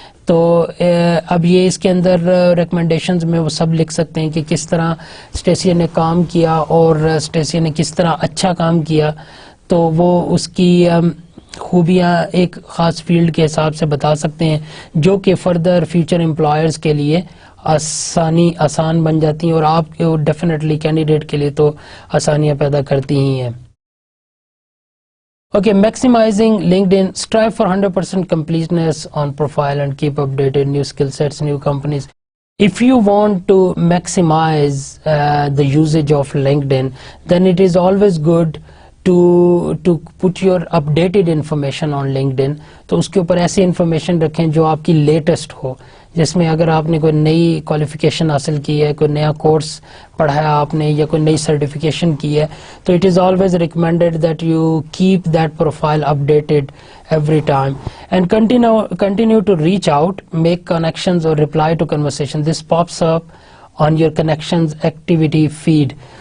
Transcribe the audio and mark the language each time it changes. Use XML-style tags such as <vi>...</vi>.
<ur>تو اب یہ اس کے اندر ریکمنڈیشنز میں وہ سب لکھ سکتے ہیں کہ کس طرح اسٹیسیا نے کام کیا اور اسٹیسیا نے کس طرح اچھا کام کیا, تو وہ اس کی خوبیاں ایک خاص فیلڈ کے حساب سے بتا سکتے ہیں, جو کہ فردر فیوچر امپلائرز کے لیے آسان بن جاتی ہیں, اور آپ کے ڈیفینیٹلی کینڈیڈیٹ کے لیے تو آسانیاں پیدا کرتی ہی ہیں.</ur> <en>Okay, maximizing LinkedIn. Strive for 100% completeness on profile and keep updated new skill sets, new companies. If you want to maximize the usage of LinkedIn, then it is always good to put your updated information on LinkedIn.</en> <ur>تو اس کے اوپر ایسی information رکھیں جو آپ کی latest ہو, جس میں اگر آپ نے کوئی نئی کوالیفیکیشن حاصل کی ہے, کوئی نیا کورس پڑھایا آپ نے, یا کوئی نئی سرٹیفکیشن کی ہے, تو</ur> <en>It is always recommended that you keep that profile updated every time, and continue to reach out, make connections or reply to conversation. This pops up on your connections activity feed.</en>